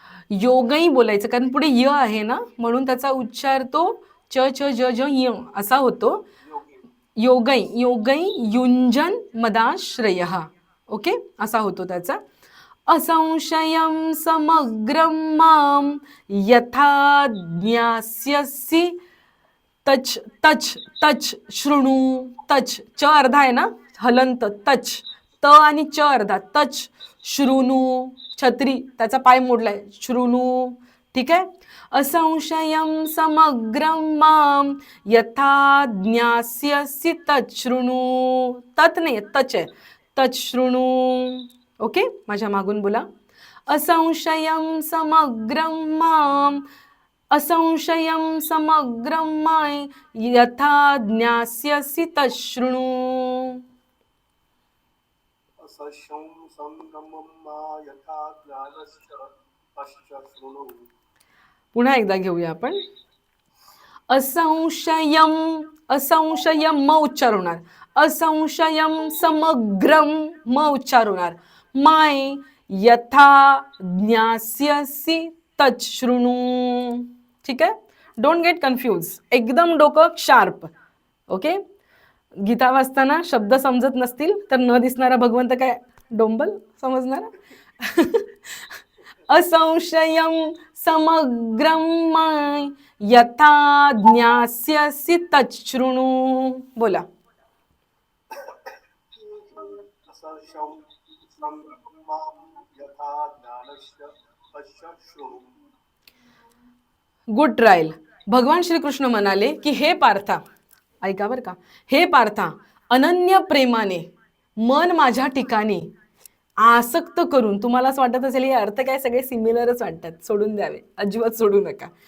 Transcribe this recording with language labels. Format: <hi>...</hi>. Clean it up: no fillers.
<mr>योगई बोलायचं कारण पुढे य आहे ना, म्हणून त्याचा उच्चार तो च च ज ज य असा होतो.</mr> <sa>योगई योगई युंजन मदाश्रय.</sa> <mr>ओके, असा होतो त्याचा.</mr> <sa>असंशयं समग्रं मां यथा ज्ञास्यसि तच तच तच शृणु.</sa> <mr>तच च अर्धा आहे ना, हलंत तच, त आणि च अर्धा, तच शृणु. छत्री त्याचा पाय मोडलाय, शृणु. ठीक आहे.</mr> <sa>असंशयं समग्रं मां यथा ज्ञास्यसि तत् शृणु.</sa> <mr>तत् नाही, तच आहे, तत् शृणु. ओके, माझ्या मागून बोला.</mr> <sa>असंशयं समग्रं मां, असंशयं समग्रं मां यथा ज्ञास्यसि तत् शृणु. असंशयं समग्रं मां यथा ज्ञास्यसि तत् शृणु.</sa> <mr>पुन्हा एकदा घेऊया आपण. असंशयं, असंशयं म उच्चार होणार.</mr> <sa>असंशयं समग्रं</sa> <mr>म उच्चार होणार.</mr> <sa>माय यथा ज्ञास्यसि तत् शृणु.</sa> <mr>ठीक आहे.</mr> <en>don't get confuse,</en> <mr>एकदम डोकं शार्प. ओके. गीता वाचताना शब्द समजत नसतील तर न दिसणारा भगवंत काय डोंबल समजणार.</mr> <sa>असंशयं समग्रं माय यथा ज्ञास्यसि तत् शृणु. बोला. असंशयं समग्रं मां यथा ज्ञास्यसि तत् शृणु.</sa> <en>Good trial.</en> <mr>भगवान श्रीकृष्ण म्हणाले की हे पार्था, ऐका बरं का, हे पार्था, अनन्य प्रेमाने मन माझ्या ठिकाणी आसक्त करून. तुम्हाला असं वाटत असेल हे अर्थ काय सगळे सिमिलरच वाटतात, सोडून द्यावे, अजिबात सोडू नका.</mr>